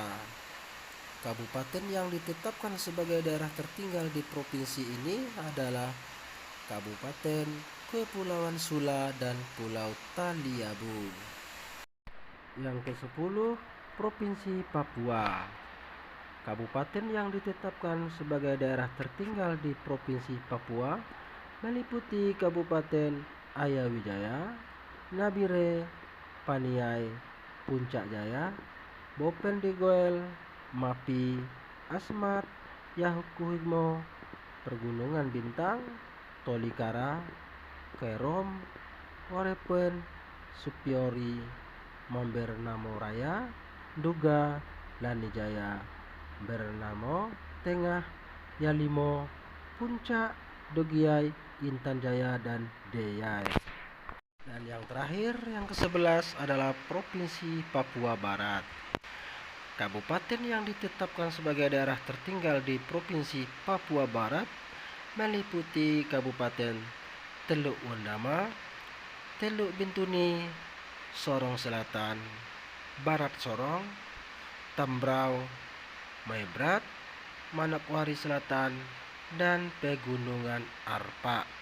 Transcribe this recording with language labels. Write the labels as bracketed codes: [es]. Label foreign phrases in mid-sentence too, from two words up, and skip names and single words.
[id] Kabupaten yang ditetapkan sebagai daerah tertinggal di provinsi ini adalah Kabupaten Kepulauan Sula dan Pulau Taliabu. Yang ke-10, Provinsi Papua. Kabupaten yang ditetapkan sebagai daerah tertinggal di Provinsi Papua meliputi Kabupaten Ayawijaya, Nabire, Paniai, Puncak Jaya, Bopen Degoel, Mapi, Asmat, Yahukuhimo, Pergunungan Bintang, Tolikara, Kerom, Orepen, Supiori, Membernamo Raya, Duga, Lanijaya, Bernamo Tengah, Yalimo, Puncak, Dogiai, Intan Jaya, dan Deyai. Dan yang terakhir, yang ke-11 adalah Provinsi Papua Barat. Kabupaten yang ditetapkan sebagai daerah tertinggal di Provinsi Papua Barat meliputi Kabupaten Teluk Wondama, Teluk Bintuni, Sorong Selatan, Barat Sorong, Tambrau, Maibrat, Manokwari Selatan, dan Pegunungan Arpak.